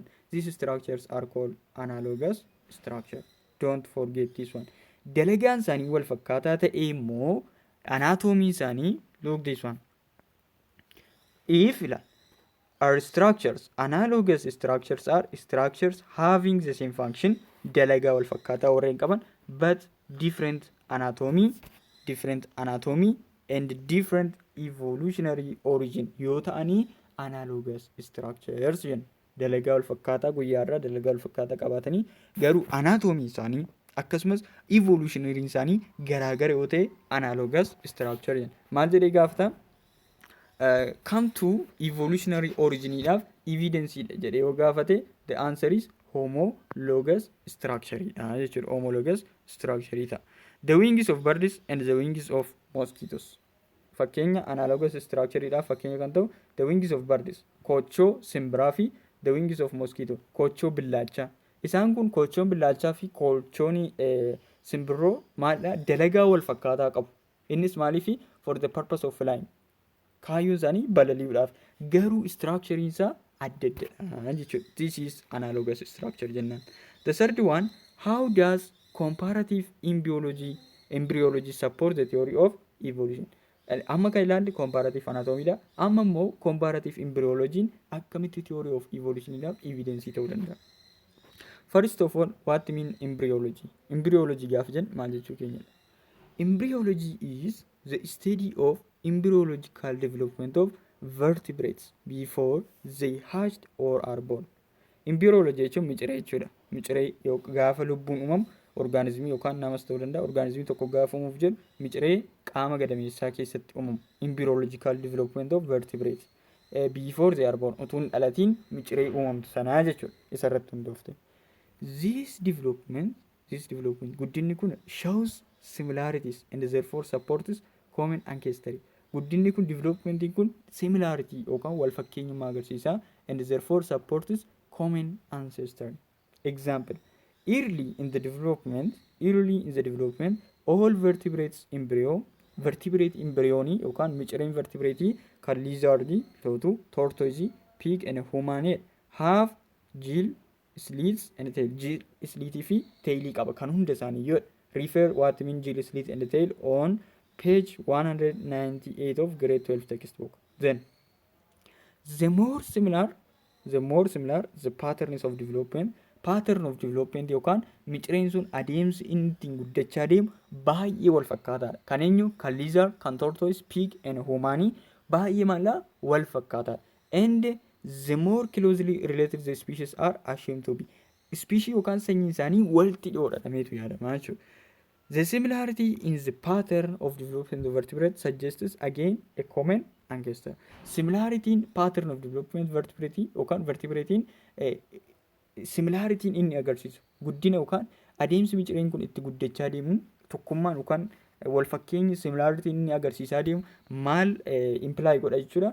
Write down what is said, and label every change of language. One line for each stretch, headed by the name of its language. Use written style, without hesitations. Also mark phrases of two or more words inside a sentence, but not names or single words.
English: These structures are called analogous structure. Don't forget this one.
Oromo: Dalagaan isaanii wal fakkaataa ta'e immoo anatomy isaanii
English: look this one. If our structures, analogous structures are structures having the same function,
Oromo: dalagaa wal fakkaataa warreen qaban,
English: but different anatomy and different evolutionary origin
Oromo: yoo ta'anii
English: analogous structures jenna.
Oromo: Dalagaa wal fakkaataa guyyaarraa dalagaa wal fakkaataa qabaatanii garuu anatomy isaanii akkasumas evolutionary isaanii garaagara yoo ta'e
English: analogous structure
Oromo: jenna. Maal jedhee gaafata?
English: Come to evolutionary originiidhaaf evidence
Oromo: jedhee yoo gaafate
English: the answer is homologous structure jechuudha. Homologous structure ta'a. The wings of birds and the wings of mosquitoes.
Oromo: Fakkeenya
English: analogous structure
Oromo: dhaaf fakkeenya kan ta'u
English: the wings of birds
Oromo: kochoo simbiraa fi
English: the wings of mosquito
Oromo: kochoo billaachaa. Isaan kun kochoon billaachaa fi kochoon simbirroo maalidha dalagaa wal fakkaataa qabu. Innis maaliif
English: for the purpose of flying.
Oromo: Kaayyoon isaanii balali'uudhaaf garuu structure isaa adda addadha jechuudha.
English: This is analogous structure jennaan. The third one, how does comparative embryology support the theory of evolution?
Oromo: Amma kan ilaalle
English: comparative anatomy
Oromo: dha. Amma immoo
English: comparative embryology
Oromo: akkamitti
English: theory of evolution
Oromo: dhaaf evidence ta'uu danda'a.
English: First of all, what mean embryology?
Oromo: Embryology gaafa jennu maal jechuu keenyadha?
English: Embryology is the study of embryological development of vertebrates before they hatched or are born.
Oromo: Embryology jechuun miciree jechuudha. Miciree gaafa lubbuun uumamu organismii yookaan namas ta'uu danda'a. Organismii tokko gaafa uumuuf jedhu miciree qaama gadameessaa keessatti uumamu.
English: Embryological development of vertebrates before they are born.
Oromo: Utuun dhalatiin miciree uumamtu sanaa jechuudha. Isarratti hundoofte.
English: This development
Oromo: guddinni kun
English: shows similarities and therefore supports common ancestry.
Oromo: Guddinni kun developmentiin kun similarity yookaan wal fakkeenyummaa agarsiisa
English: and therefore supports common ancestry. Example, early in the development all vertebrate
Oromo: embryoni yookaan micireen
English: vertebrate kan lizard, tortoise, pig and human have gill slits and tail. Gill slit fi tail
Oromo: qaba kan hunda isaanii yoo
English: refer what mean gill slit and tail on page 198 of grade 12 textbook. Then the more similar the patterns of development
Oromo: yookaan micireen sun adeemsi inni ittiin guddachaa deemu baay'ee wal fakkaataadha. Kan eenyu kan lizard, kan tortoise,
English: pig and human
Oromo: baay'ee mala wal fakkaataadha.
English: And the more closely related the species are assumed to be.
Oromo: Species yookaan sanyiin isaanii walitti dhiyoodha dhameetu yaadamaa jechuudha.
English: The similarity in the pattern of development of vertebrates suggests again a common ancestor. Similarity in pattern of development vertebrate
Oromo: yookaan vertebratiin similarity inni agarsiisu guddina yookaan adeemsi micireen kun itti guddachaa deemu tokkummaan yookaan wal fakkeenyi similarity inni agarsiisaa deemu maal imply godha jechuudha.